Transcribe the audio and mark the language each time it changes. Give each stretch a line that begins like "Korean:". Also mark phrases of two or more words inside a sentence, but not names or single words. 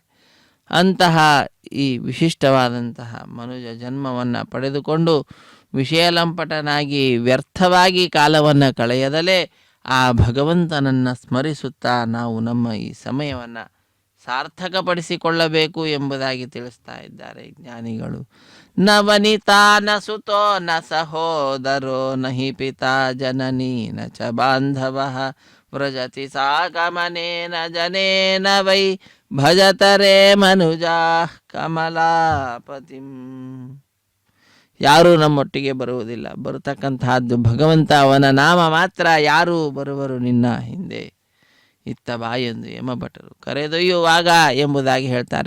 Kannada: ಅಂತಹ ಈ ವಿಶಿಷ್ಟವಾದಂತಹ ಮನುಜ ಜನ್ಮವನ್ನು ಪಡೆದುಕೊಂಡು ವಿಷಯಲಂಪಟನಾಗಿ ವ್ಯರ್ಥವಾಗಿ ಕಾಲವನ್ನು ಕಳೆಯದಲೇ ಆ ಭಗವಂತನನ್ನು ಸ್ಮರಿಸುತ್ತಾ ನಾವು ನಮ್ಮ ಈ ಸಮಯವನ್ನು ಸಾರ್ಥಕಪಡಿಸಿಕೊಳ್ಳಬೇಕು ಎಂಬುದಾಗಿ ತಿಳಿಸ್ತಾ ಇದ್ದಾರೆ ಜ್ಞಾನಿಗಳು.
Sanskrit: ನ ವನಿತಾ ನ ಸುತೋ ನ ಸಹೋದರೋ ನ ಹಿ ಪಿತಾ ಜನನೀ ನ ಚ ಬಾಂಧವಃ ವ್ರಜತಿ ಸಾಕಮನೇನ ಜನೇನ ವೈ ಭಜತರೆ ಮನುಜಾ ಕಮಲಾಪತಿಂ.
Kannada: ಯಾರೂ ನಮ್ಮೊಟ್ಟಿಗೆ ಬರುವುದಿಲ್ಲ, ಬರತಕ್ಕಂತಹದ್ದು ಭಗವಂತ, ಅವನ ನಾಮ ಮಾತ್ರ. ಯಾರೂ ಬರುವರು ನಿನ್ನ ಹಿಂದೆ ಇತ್ತ ಬಾ ಎಂದು ಯಮಭಟರು ಕರೆದೊಯ್ಯುವಾಗ ಎಂಬುದಾಗಿ ಹೇಳ್ತಾರೆ.